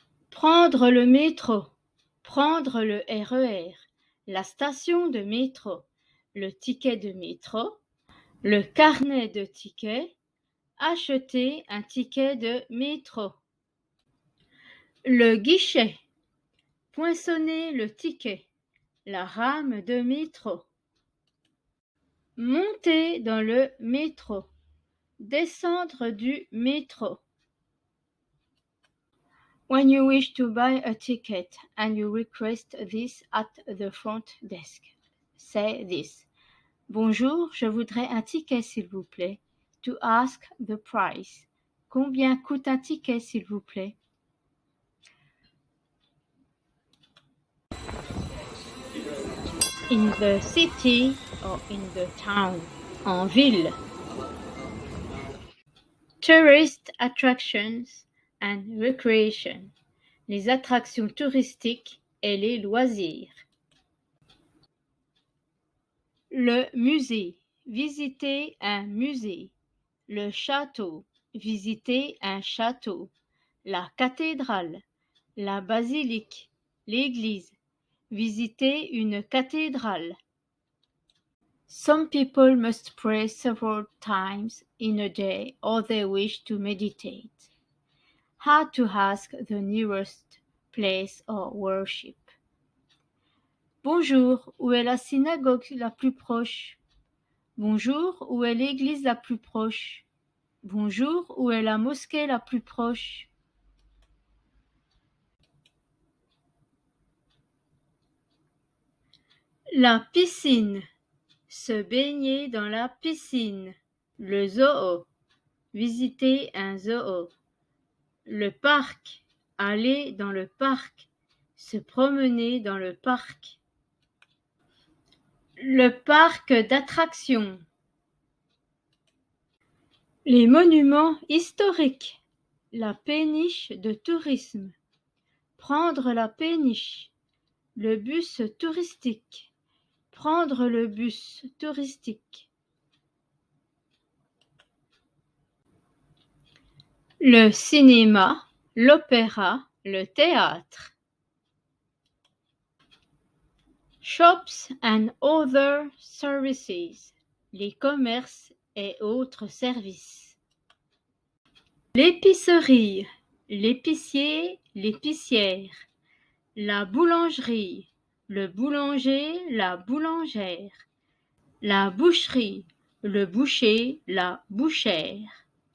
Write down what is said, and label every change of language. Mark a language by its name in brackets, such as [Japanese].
[French] Prendre le métro, prendre le RER, la station de métro, le ticket de métro, le carnet de tickets, acheter un ticket de métro. Le guichet, poinçonner le ticket, la rame de métro. Monter dans le métro, descendre du métro. [English] When you wish to buy a ticket and you request this at the front desk, say this. [French] Bonjour, je voudrais un ticket s'il vous plaît. [English] To ask the price. [French] Combien coûte un ticket s'il vous plaît? [English] In the city or in the town. [French] En ville. [English] Tourist attractions and recreation. [French] Les attractions touristiques et les loisirs. Le musée. Visiter un musée. Le château. Visiter un château. La cathédrale. La basilique. L'église. Visiter une cathédrale. [English] Some people must pray several times in a day or they wish to meditate. How to ask the nearest place of worship. [French] Bonjour, où est la synagogue la plus proche? Bonjour, où est l'église la plus proche? Bonjour, où est la mosquée la plus proche? La piscine. Se baigner dans la piscine. Le zoo. Visiter un zoo. Le parc. Aller dans le parc. Se promener dans le parc. Le parc d'attractions. Les monuments historiques. La péniche de tourisme. Prendre la péniche. Le bus touristique. Prendre le bus touristique. Le cinéma, l'opéra, le théâtre. [English] Shops and other services. [French] Les commerces et autres services. L'épicerie, l'épicier, l'épicière. La boulangerie, le boulanger, la boulangère. La boucherie, le boucher, la bouchère.